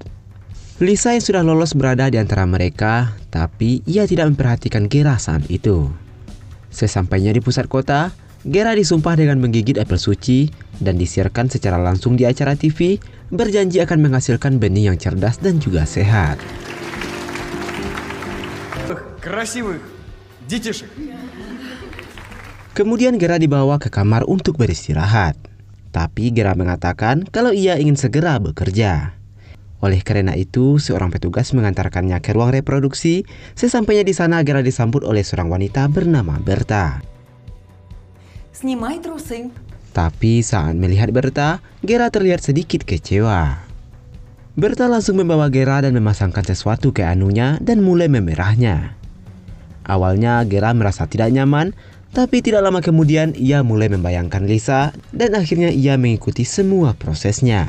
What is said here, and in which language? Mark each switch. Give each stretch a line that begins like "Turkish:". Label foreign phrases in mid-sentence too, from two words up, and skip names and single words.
Indonesian: Lisa yang sudah lolos berada di antara mereka, tapi ia tidak memperhatikan Gera saat itu. Sesampainya di pusat kota, Gera disumpah dengan menggigit apel suci dan disiarkan secara langsung di acara TV, berjanji akan menghasilkan benih yang cerdas dan juga sehat.
Russian: Красивых детишек.
Indonesian: Kemudian Gera dibawa ke kamar untuk beristirahat. Tapi Gera mengatakan kalau ia ingin segera bekerja. Oleh karena itu, seorang petugas mengantarkannya ke ruang reproduksi. Sesampainya di sana, Gera disambut oleh seorang wanita bernama Berta.
Russian: Снимай трусы.
Indonesian: Tapi saat melihat Berta, Gera terlihat sedikit kecewa. Berta langsung membawa Gera dan memasangkan sesuatu ke anunya dan mulai memerahnya. Awalnya Gera merasa tidak nyaman, tapi tidak lama kemudian ia mulai membayangkan Lisa dan akhirnya ia mengikuti semua prosesnya.